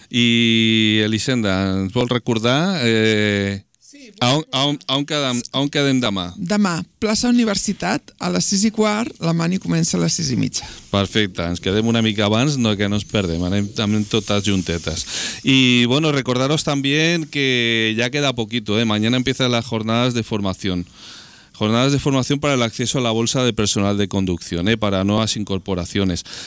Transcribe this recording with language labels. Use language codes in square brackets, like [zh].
[ca] Y Elisenda, ¿vol recordar? On quedem demà? Demà, plaça Universitat, a les 6 i quart, la mani comença a les 6 i mitja. Perfecte, ens quedem una mica abans, no, que no ens perdem, anem totes juntetes. [es] I, bueno, recordaros [ca] també que ja queda [es] poquito, mañana empiezan las jornadas de formación. Jornadas de formación para el acceso a la bolsa de personal de conducción, para nuevas incorporaciones.